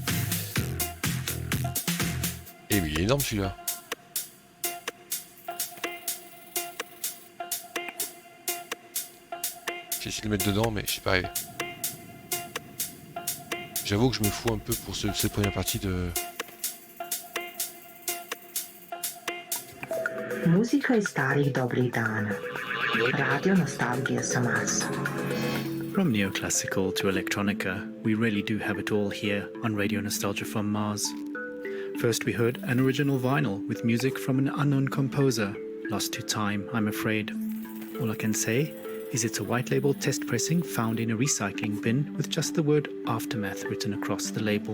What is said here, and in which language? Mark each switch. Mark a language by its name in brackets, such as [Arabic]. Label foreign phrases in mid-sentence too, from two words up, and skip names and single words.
[French] Eh oui, il est énorme celui-là. J'ai essayé de le mettre dedans, mais je sais pas arrivé. J'avoue que je me fous un peu pour cette première partie de... [Serbian] Muzika iz starih dobrih dana. Radio nostalgija sa Marsa. [English] From neoclassical to electronica, we really do have it all here on Radio Nostalgia from Mars. First we heard an original vinyl with music from an unknown composer, lost to time, I'm afraid. All I can say is it's a white label test pressing found in a recycling bin with just the word Aftermath written across the label.